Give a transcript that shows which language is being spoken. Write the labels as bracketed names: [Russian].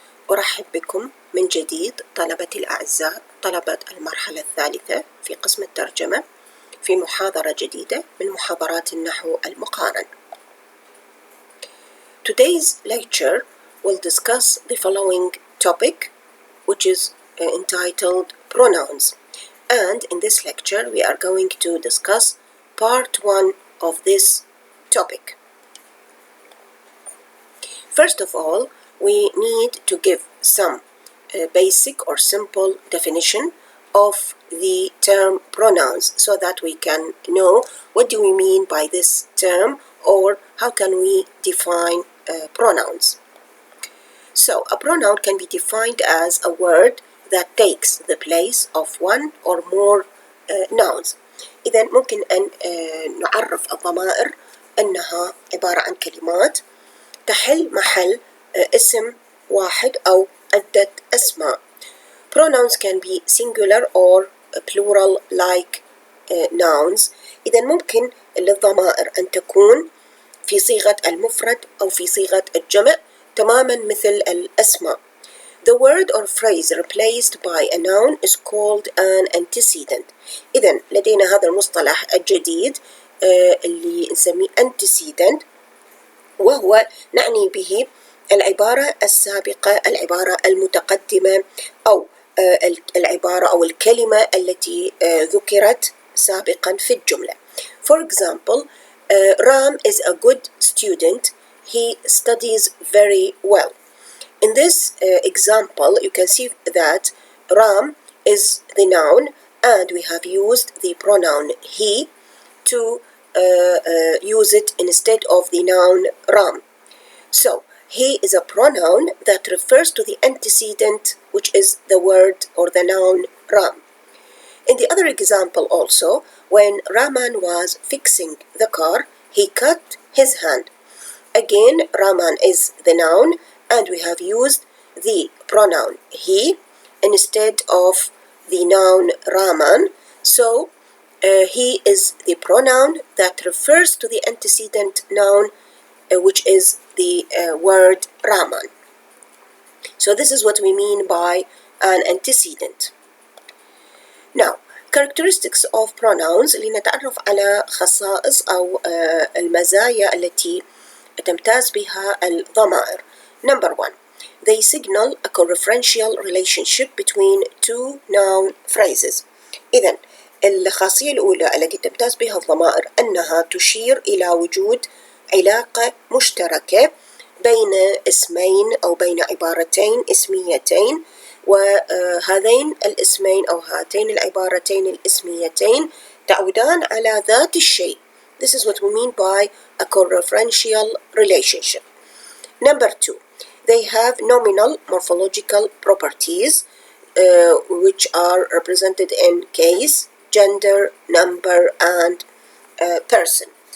[Arabic] أرحب بكم من جديد طلبتي الأعزاء، طلبة المرحلة الثالثة في قسم الترجمة، في محاضرة جديدة من محاضرات النحو المقارن. [English] Today's lecture will discuss the following topic, which is entitled Pronouns. And in this lecture, we are going to discuss part 1 of this topic. First of all, we need to give some basic or simple definition of the term pronouns so that we can know what do we mean by this term or how can we define pronouns. So a pronoun can be defined as a word that takes the place of one or more nouns. [Arabic] إذا ممكن أن نعرف الضمائر أنها عبارة عن كلمات تحل محل اسم واحد أو عدة أسماء. [English] Pronouns can be singular or plural like nouns. [Arabic] إذا ممكن للضمائر أن تكون في صيغة المفرد أو في صيغة الجمع تماما مثل الأسماء. [English] The word or phrase replaced by a noun is called an antecedent. [Arabic] إذا لدينا هذا المصطلح الجديد اللي نسميه antecedent، وهو نعني به العبارة السابقة، العبارة المتقدمة، أو العبارة أو الكلمة التي ذكرت سابقا في الجملة. [English] For example, Ram is a good student. He studies very well. In this example, you can see that Ram is the noun and we have used the pronoun he to use it instead of the noun Ram. So, he is a pronoun that refers to the antecedent, which is the word or the noun Ram. In the other example also, when Raman was fixing the car, he cut his hand. Again, Raman is the noun and we have used the pronoun he instead of the noun Raman. So, he is the pronoun that refers to the antecedent noun, which is the word Raman. So this is what we mean by an antecedent. Now, characteristics of pronouns [Arabic] لنتعرف على خصائص أو المزايا التي تمتاز بها الضمائر. [English] Number 1. They signal a co-referential relationship between two noun phrases. [Arabic] إذن الخاصية الأولى التي تمتاز بها الضمائر أنها تشير إلى وجود علاقة مشتركة بين اسمين أو بين عبارتين اسميتين، وهذين الاسمين أو هاتين العبارتين الاسميتين تعودان على ذات الشيء. [English] This is what we mean by a co-referential relationship. Number 2. They have nominal morphological properties which are represented in case, gender, number, and person.